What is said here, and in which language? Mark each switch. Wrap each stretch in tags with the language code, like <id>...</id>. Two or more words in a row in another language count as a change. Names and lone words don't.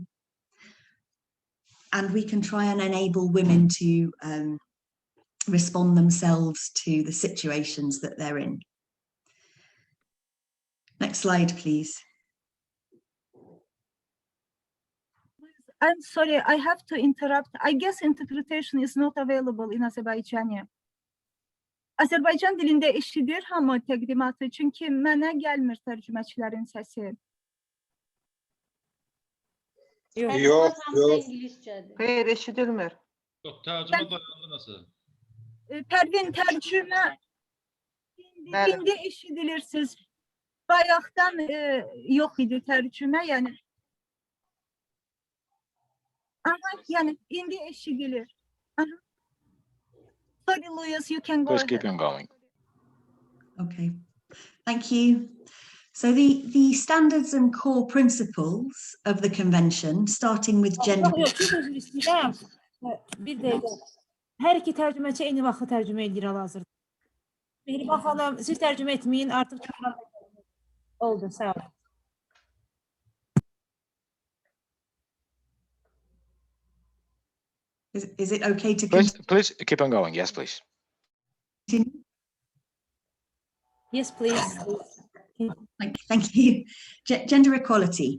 <en>And we can try and enable women to respond themselves to the situations that they're in. Next slide, please. I'm sorry, I have to interrupt. I guess interpretation is not available in Azərbaycani.</en> <az>Azərbaycan dilində eşidir hamı təqdimatı, çünki mənə gəlmir tərcüməçilərin səsi.</az> <tr>Yok.</tr> <az>Hayır, eşidilmir.</az> <tr>Yok, tercüme dayandı nasıl?</tr> <az>Pərvin, tərcümə Bəli. indi eşidilirsiniz. Bayaqdan yox idi tərcümə, yəni. Aha, yəni indi eşidilir. Aha.</az> <en>Sorry, Louis, you can go Please ahead. keep on going. Okay, thank you. So the standards and core principles of the convention, starting with gender.</en> <az>Yox, çox özür istəyirəm. Bir dəqiqə. Hər iki tərcüməçi eyni vaxtda tərcümə edir hal-hazırda. Mehriban xanım, siz tərcümə etməyin, artıq oldu, sağ olun.</az> <en>Is it okay to Please keep on going. Yes, please. continue? Yes, please. Thank you. Gender equality.</en>